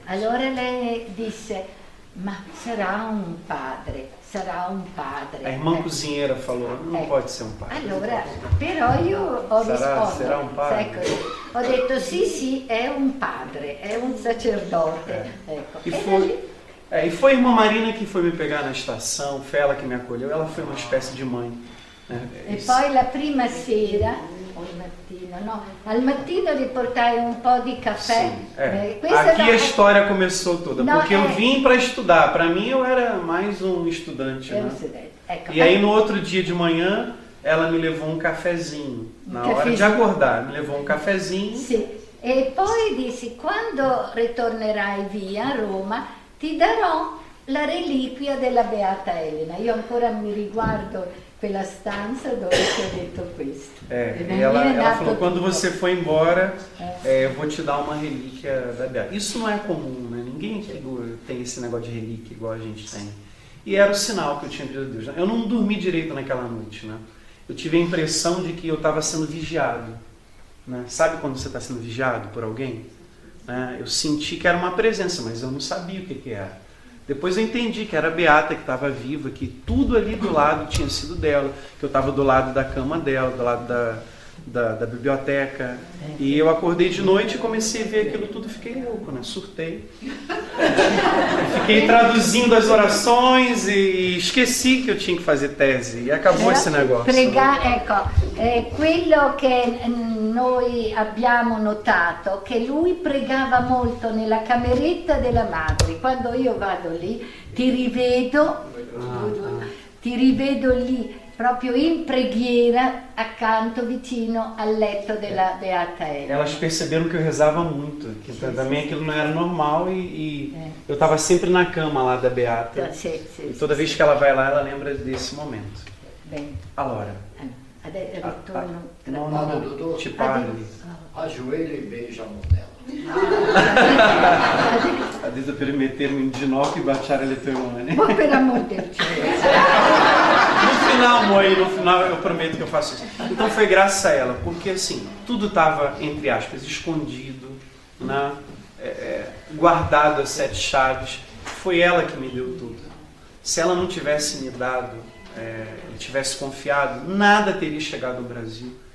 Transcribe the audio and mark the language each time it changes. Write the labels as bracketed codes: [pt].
[it] Allora lei disse, ma sarà un padre, sarà un padre. A irmã cozinheira falou, não pode ser um padre. Allora, però io ho risposto, sarà un padre. ecco, ho detto sì, è un padre, è un sacerdote. Ecco. [pt] E foi a irmã Marina que foi me pegar na estação, foi ela que me acolheu, ela foi uma espécie de mãe. [it] E poi la prima sera, o al mattino, no, al mattino riportai un po' di caffè. [pt] Sim, aqui a história começou toda, porque eu vim para estudar, para mim eu era mais um estudante, né? [it] Ecco. [pt] E aí no outro dia de manhã, ela me levou um cafezinho, na hora de acordar, me levou um cafezinho. [it] Sì, e poi dissi, quando ritornerai via a Roma, ti darò la reliquia della Beata Elena. Io ancora mi riguardo quella stanza dove ti ho detto questo. [pt] E ela falou, quando você for embora, eu vou te dar uma relíquia da Beata. Isso não é comum, né? Ninguém tem esse negócio de relíquia igual a gente tem. E era o sinal que eu tinha pedido a Deus. Eu não dormi direito naquela noite, né? Eu tive a impressão de que eu estava sendo vigiado. Né? Sabe quando você está sendo vigiado por alguém? Eu senti que era uma presença, mas eu não sabia o que era. Depois eu entendi que era a Beata que estava viva, que tudo ali do lado tinha sido dela, que eu estava do lado da cama dela, do lado da biblioteca. E eu acordei de noite e comecei a ver aquilo tudo, fiquei louco, né? Surtei. Fiquei traduzindo as orações e esqueci que eu tinha que fazer tese. E acabou esse negócio. Ecco, quello che noi abbiamo notato, che lui pregava molto nella cameretta della madre. Quando io vado lì, ti rivedo lì, proprio in preghiera, accanto, vicino al letto della Beata Elena. Elas perceberam que eu rezava muito, que também aquilo não era normal e eu estava sempre na cama lá da Beata. E toda vez que ela vai lá, ela lembra desse momento. Bem. [it] Allora. Adesso ritorno. No, ti parli. [pt] Ajoelha e beija a mão dela. [it] Adesso per mettermi in ginocchio e baciare le tue mani. Ma per amor del cielo. [pt] No final, mãe, no final eu prometo que eu faço isso. Então foi graças a ela, porque assim, tudo estava, entre aspas, escondido, né? Guardado a 7 chaves. Foi ela que me deu tudo. Se ela não tivesse me dado, tivesse confiado, nada teria chegado ao Brasil.